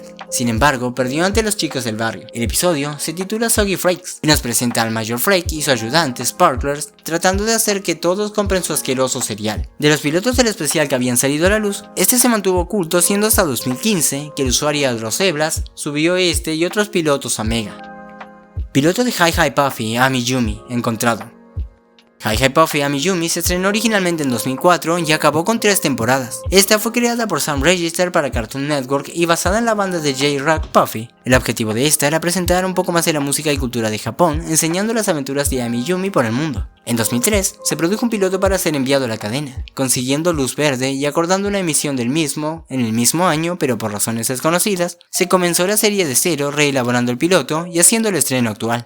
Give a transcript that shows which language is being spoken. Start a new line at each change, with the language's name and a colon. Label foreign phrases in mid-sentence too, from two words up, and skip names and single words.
Spanish: Sin embargo, perdió ante los chicos del barrio. El episodio se titula Soggy Frakes y nos presenta al Major Frake y su ayudante Sparklers tratando de hacer que todos compren su asqueroso cereal. De los pilotos del especial que habían salido a la luz, este se mantuvo oculto siendo hasta 2015 que el usuario Adroseblas subió este y otros pilotos a Mega. Piloto de Hi Hi Puffy, Ami Yumi, encontrado. Hi Hi Puffy Amiyumi se estrenó originalmente en 2004 y acabó con 3 temporadas. Esta fue creada por Sam Register para Cartoon Network y basada en la banda de J-Rock Puffy. El objetivo de esta era presentar un poco más de la música y cultura de Japón, enseñando las aventuras de Amiyumi por el mundo. En 2003, se produjo un piloto para ser enviado a la cadena, consiguiendo luz verde y acordando una emisión del mismo en el mismo año, pero por razones desconocidas, se comenzó la serie de cero reelaborando el piloto y haciendo el estreno actual.